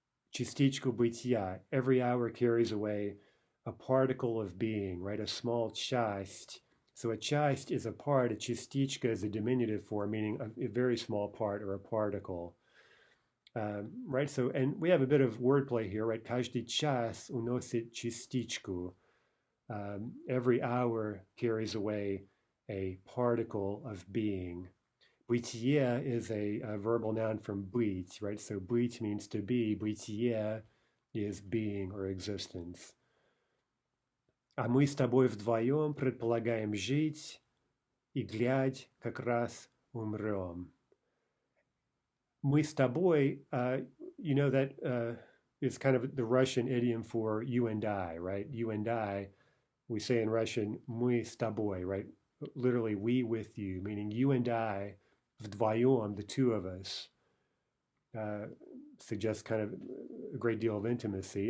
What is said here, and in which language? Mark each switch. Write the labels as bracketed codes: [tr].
[ru] Частичку бытия, [en] every hour carries away a particle of being, right? A small часть. So a часть is a part, a частичка is a diminutive form, meaning a very small part or a particle. Right, so, and we have a bit of wordplay here, right? [ru] Каждый час уносит частичку. [en] Every hour carries away a particle of being. Бытие is a verbal noun from быть, right? So быть means to be. Бытие is being or existence. [ru] А мы с тобой вдвоем предполагаем жить, и глядь, как раз умрем. Мы с тобой, [en] you know, that is kind of the Russian idiom for you and I, right? You and I, we say in Russian, [ru] мы с тобой, [en] right? Literally, we with you, meaning you and I, вдвоем, the two of us, suggests kind of a great deal of intimacy.